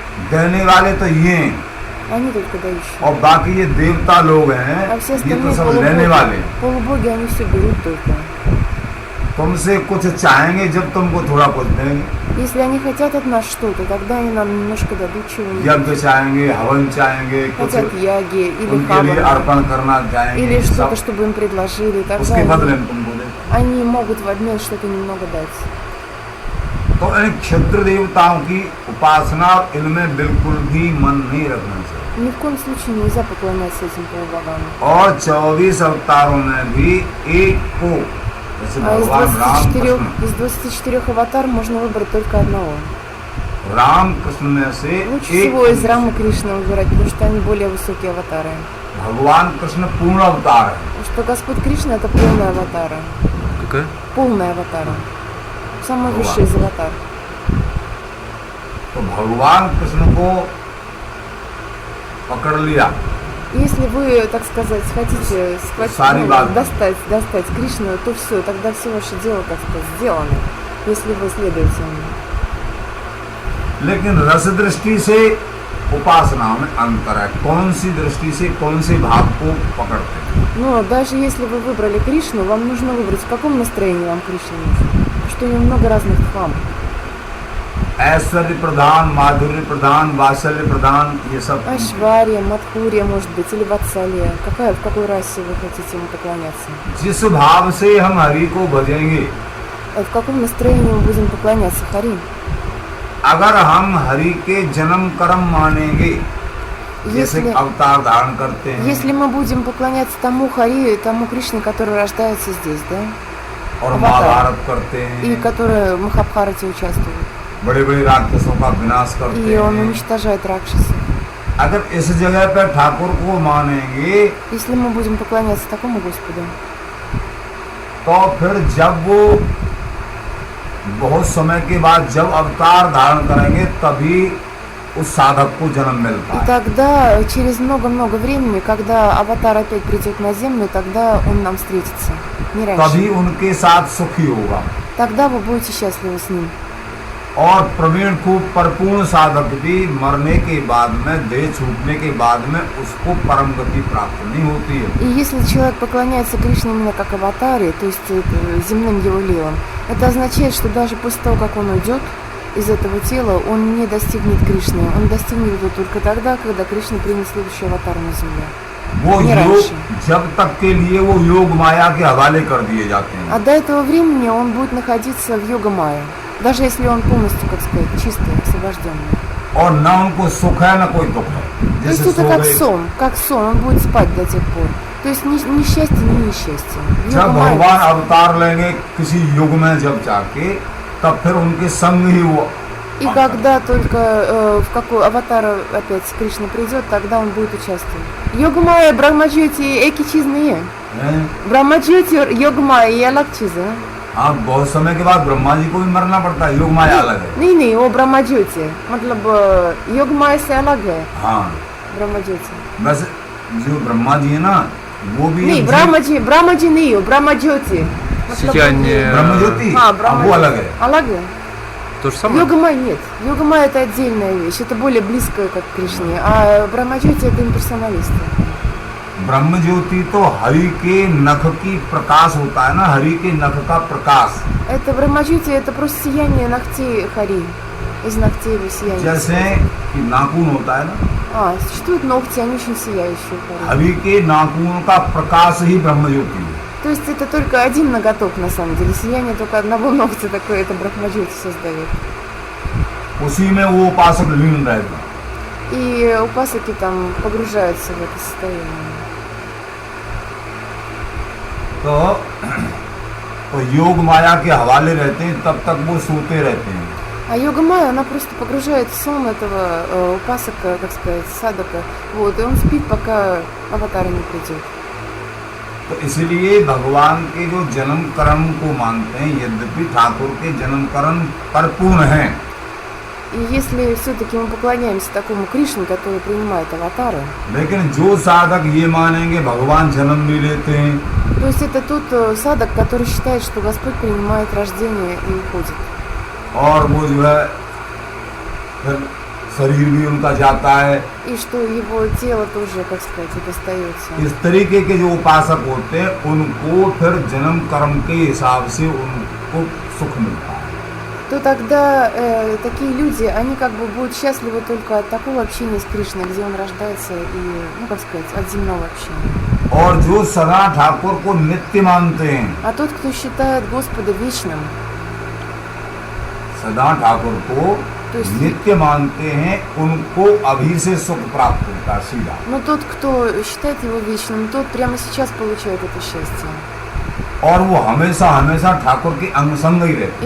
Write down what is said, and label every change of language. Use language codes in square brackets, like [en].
[hi] देने वाले तो ये हैं, [ru] Они только дающие. [hi] और बाकी ये देवता लोग हैं, [ru] А все [hi] ये तो [ru] остальные [hi] सब लेने वाले हैं। [ru] полубоги, они все берут только. [hi] तुमसे कुछ चाहेंगे जब तुमको थोड़ा कुछ देंगे, [ru] Если они хотят от нас что-то, тогда они нам немножко дадут чего-нибудь. [hi] यज्ञ चाहेंगे, हवन चाहेंगे, कुछ [ru] Хотят яги или [hi] उनके लिए [ru] хавана, [hi] अर्पण करना चाहेंगे, [ru] или что-то, [hi] सब [ru] чтобы им предложили, [hi] उसके [ru] тогда [hi] बदले में तुमको देंगे। [ru] они могут в обмен что-то немного дать. [hi] तो इन क्षुद्र देवताओं की उपासना, इनमें बिल्कुल भी मन नहीं रखना चाहिए। [ru] Ни в коем случае нельзя поклоняться этим полубогам. [hi] और 24 अवतारों में भी एक को, जैसे [ru] А [hi] भगवान राम कृष्ण, [ru] из 24 аватар можно выбрать только одного. [hi] राम कृष्ण में से [ru] Лучше [hi] एक [ru] всего из Рамы Кришны выбирать, потому что они более высокие аватары. [hi] भगवान कृष्ण पूर्ण अवतार है। [ru] Потому что Господь Кришна это полная аватара. Какая? Полная аватара. Самый высший из аватар. [hi] तो भगवान कृष्ण को पकड़ लिया, [ru] Если вы, так сказать, хотите схватить, [hi] Сари Бхагаван. [ru] достать Кришну, то все, тогда все ваше дело, как сказать, сделано, если вы следуете ему. [hi] लेकिन रस दृष्टि से उपासना में अंतर है, कौन सी दृष्टि से कौन से भाव को पकड़ते हैं। [ru] Но даже если вы выбрали Кришну, вам нужно выбрать, в каком настроении вам Кришна нужен. Потому что у него много разных фам. [hi] ऐश्वर्य प्रधान, माधुर्य प्रधान, वात्सल्य प्रधान, ये सब [ru] Ашвария, Мадхурия, может быть, или Ватсалия. В какой расе вы хотите ему поклоняться? [hi] जिस भाव से हम हरि को भजेंगे, [ru] В каком настроении мы будем поклоняться Хари? [hi] अगर हम हरि के जन्म कर्म मानेंगे, जैसे [ru] Если, [hi] अवतार धारण करते हैं [ru] если мы будем поклоняться тому Хари, тому Кришне, который рождается здесь, да? [hi] और अवतार. महाभारत करते [ru] И [hi] हैं, [ru] который в Махабхарате участвует. [hi] बड़े बड़े राक्षसों का विनाश करते [ru] И он [hi] हैं, [ru] уничтожает Ракшаса. [hi] अगर इस जगह पर ठाकुर को मानेंगे, [ru] Если мы будем поклоняться такому Господу, [hi] तो फिर जब वो बहुत समय के बाद जब अवतार धारण करेंगे, तभी उस साधक को जन्म मिलता [ru] и [hi] है। [ru] тогда, через много-много времени, когда аватар опять придет на землю, тогда он нам встретится. Не [hi] तभी [ru] раньше. [hi] उनके साथ सुखी होगा। [ru] Тогда вы будете счастливы с ним. [hi] और प्रवीण खूब परिपूर्ण साधक भी मरने के बाद में, देह छूटने के बाद में उसको परम गति प्राप्त नहीं होती है। [ru] И если человек поклоняется Кришне именно как аватаре, то есть земным его лилам, это означает, что даже после того, как он уйдет из этого тела, он не достигнет Кришны. Он достигнет это только тогда, когда Кришна примет следующий аватар на земле. [hi] वो [ru] Не [hi] योग [ru] раньше. [hi] जब तक के लिए वो योग माया के हवाले कर दिए जाते हैं। [ru] А до этого времени он будет находиться в йога-майя, даже если он полностью, как сказать, чистый, освобожденный. [hi] और न उनको सुख है न कोई दुख है, [ru] То есть [hi] जैसे [ru] это [hi] सो गए। [ru] как сон, он будет спать до тех пор. То есть ни счастье, ни несчастье. В [hi] जब [ru] йога-майя [hi] भगवान अवतार लेंगे किसी युग में जब जाके, तब फिर उनके संग ही वो [ru] И когда только в какой аватар опять Кришна придет, тогда он будет участвовать. [hi] Йога-майя, Брахмаджьоти, эки чиз не е. हैं। Брахмаджьоти, йога-майя, я лак чиза. हाँ, बहुत समय के बाद ब्रह्मा जी को भी मरना पड़ता है, योग माया अलग है। नहीं, वो ब्रह्मा ज्योति, मतलब योग माया से अलग है हाँ, ब्रह्मा ज्योति। बस जो ब्रह्मा जी है ना, वो भी नहीं, एक ब्रह्मा जी नहीं हो, ब्रह्मा ज्योति मतलब Сияние. ब्रह्म ज्योति, हाँ, अब ब्रह्मा वो अलग ज्योति। है। अलग है। [ru] То же самое? Йога-майя нет. Йога-майя это отдельная вещь, это более близкая как к Кришне, а Брахмаджьоти это имперсоналисты. [hi] ब्रह्म ज्योति तो हरि के नख की प्रकाश होता है ना, हरि के नख का प्रकाश। [ru] Это Брахмаджьоти это просто сияние ногтей Хари, из ногтей его сияние. [hi] जैसे कि नाखून होता है ना, [ru] Существуют ногти, они очень сияющие у Хари. [hi] हरि के नाखून का प्रकाश ही ब्रह्म ज्योति है। [ru] То есть это только один ноготок на самом деле, сияние только одного ногтя такое, это Брахмаджьоти создает. [hi] उसी में वो उपासक लीन रहेगा। [ru] И упасаки там погружаются в это состояние. [hi] तो योग माया के हवाले रहते हैं, तब तक वो सोते रहते हैं। [ru] А йога-майя, она просто погружает в сон этого упасака, как сказать, садака, вот, и он спит, пока аватар не придет. [hi] तो इसलिए भगवान के जो जन्म कर्म को मानते हैं, यद्यपि ठाकुर के जन्म कर्म परिपूर्ण हैं, [ru] И если все-таки мы поклоняемся такому Кришне, который принимает аватары, [hi] लेकिन जो साधक ये मानेंगे भगवान जन्म भी लेते हैं, [ru] то есть это тот садак, который считает, что Господь принимает рождение и уходит. [hi] और वो जो है फिर शरीर भी उनका जाता है। [ru] И что его тело тоже, как сказать, это остается. [hi] इस तरीके के जो उपासक होते हैं, उनको फिर जन्म कर्म के हिसाब से उनको सुख मिलता है। [ru] То тогда такие люди, они как бы будут счастливы только от такого общения с Кришной, где он рождается и, ну как сказать, от земного общения. [hi] और जो सदा ठाकुर को नित्य मानते हैं, [ru] А тот, кто считает Господа вечным, [hi] सदा ठाकुर को तो [ru] есть- [hi] नित्य मानते हैं, उनको अभी से सुख प्राप्त होता है सीधा। [ru] но тот, кто считает его вечным, тот прямо сейчас получает это счастье. [hi] और वो हमेशा हमेशा ठाकुर के अंग संग ही रहते